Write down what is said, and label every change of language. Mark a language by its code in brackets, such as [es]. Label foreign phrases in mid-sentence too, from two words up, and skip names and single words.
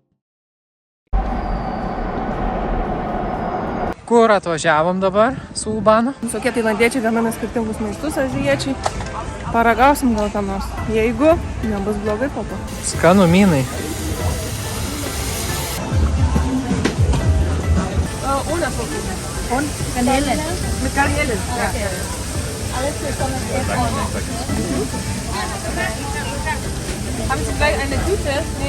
[lt] Kur atvažiavom dabar su Ubanu? Visokie tailandiečiai gamina skirtingus maistus, azijiečiai. Paragausim gal ką nors. Jeigu nebus blogai, po to. Skanu minai. [es] Una poquita. Con canela. [de] Mit canela. Ja. Alles zusammen. Haben Sie gleich eine Tüte? Nee.